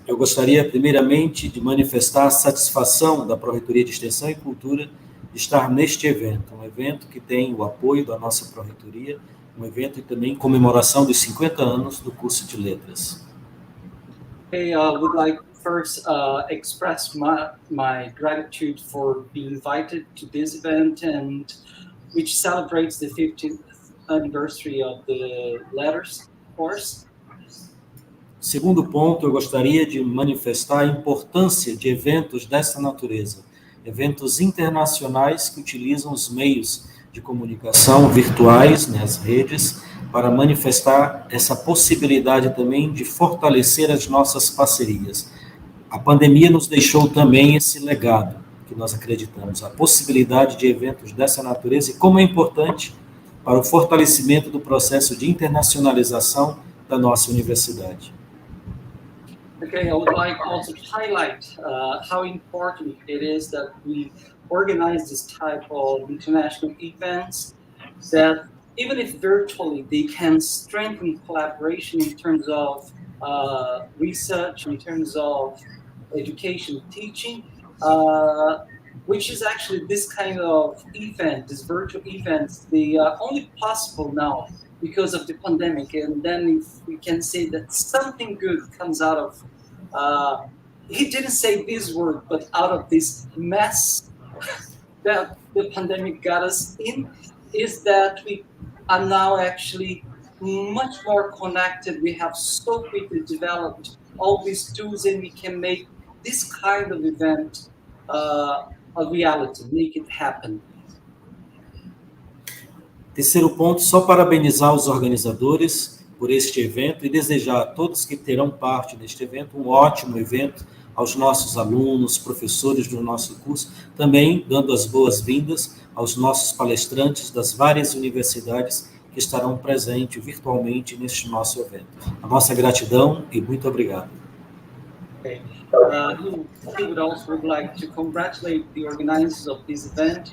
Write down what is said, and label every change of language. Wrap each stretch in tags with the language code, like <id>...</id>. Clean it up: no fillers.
<pt>Eu gostaria, primeiramente, de manifestar a satisfação da Pró-Reitoria de Extensão e Cultura de estar neste evento, um evento que tem o apoio da nossa Pró-Reitoria, um evento e também em comemoração dos 50 anos do curso de Letras.</pt> <en>Okay, I would like to first express my gratitude for being invited to this event, and which celebrates the 50th anniversary of the Letters course.</en> <pt>Segundo ponto, eu gostaria de manifestar a importância de eventos dessa natureza, eventos internacionais que utilizam os meios de comunicação virtuais, nas redes, para manifestar essa possibilidade também de fortalecer as nossas parcerias. A pandemia nos deixou também esse legado, que nós acreditamos, a possibilidade de eventos dessa natureza e como é importante para o fortalecimento do processo de internacionalização da nossa universidade.</pt> <en>Okay, I would like also to highlight how important it is that we organize this type of international events that even if virtually, they can strengthen collaboration in terms of research, in terms of education, teaching, which is actually this kind of event, these virtual events, they are only possible now because of the pandemic. And then if we can say that something good comes out of, he didn't say this word, but out of this mess that the pandemic got us in, is that we are now actually much more connected. We have so quickly developed all these tools, and we can make this kind of event a reality, make it happen.</en> <pt>Terceiro ponto, só parabenizar os organizadores por este evento e desejar a todos que terão parte deste evento um ótimo evento, aos nossos alunos, professores do nosso curso, também dando as boas-vindas aos nossos palestrantes das várias universidades que estarão presentes virtualmente neste nosso evento. A nossa gratidão e muito obrigado.</pt> <en>Okay. He would also like to congratulate the organizers of this event.</en>